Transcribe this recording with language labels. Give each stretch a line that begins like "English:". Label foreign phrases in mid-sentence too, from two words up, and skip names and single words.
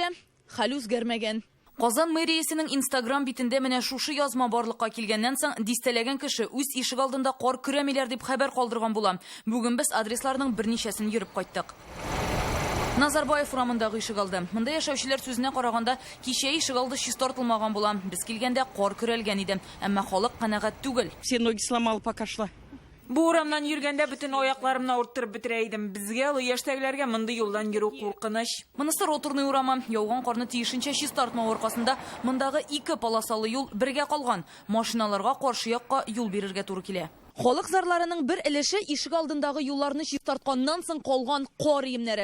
Tatar: Күргәнегезчә, хәл үзгәрмәгән. Казан мэриясенең Instagram битендә менә шушы язма барлыкка килгәннән соң дистәләгән кеше үз ишек алдында кар күрәмиләр дип хәбәр калдырган була. Бүген без адресларның берничәсен йөреп кайттык. Назарбаев урамындагы ишек алды. Монда яшәүчеләр сүзенә караганда, кичә ишек алды чистартылмаган була. Без килгәндә кар күрәлгән иде, әмма халык канәгать түгел.
Russian: Все ноги сломал, пока шла.
Tatar: Бу урамнан йөргәндә бөтен аякларымны авыртып бетерә идем. Безгә ул яшьтәгеләргә монда юлдан йөрү куркыныч. Монысы Роторный урамы. Яуган карны тиешенчә чистартмау аркасында мондагы 2 полосалы юл бергә калган. Машиналарга каршы якка юл бирергә туры килә. Халык зарларының бер өлеше ишек алдындагы юлларны чистартканнан соң калган кар иемнәре.